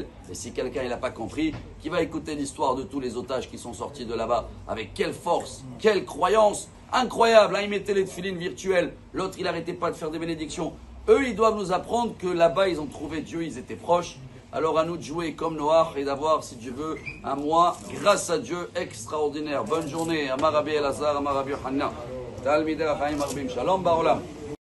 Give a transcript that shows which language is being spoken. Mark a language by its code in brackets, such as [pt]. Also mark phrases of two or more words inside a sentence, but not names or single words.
[fr] Et si quelqu'un n'a pas compris, qui va écouter l'histoire de tous les otages qui sont sortis de là-bas, avec quelle force, quelle croyance incroyable. Hein, ils mettaient les tefilines virtuelles, l'autre il n'arrêtait pas de faire des bénédictions. Eux, ils doivent nous apprendre que là-bas, ils ont trouvé Dieu, ils étaient proches. Alors à nous de jouer comme Noach et d'avoir, si Dieu veut, un mois, grâce à Dieu, extraordinaire. Bonne journée. [he] אמר רבי אלעזר, אמר רבי יוחנן. תלמידי חכמים מרבים. שלום בעולם.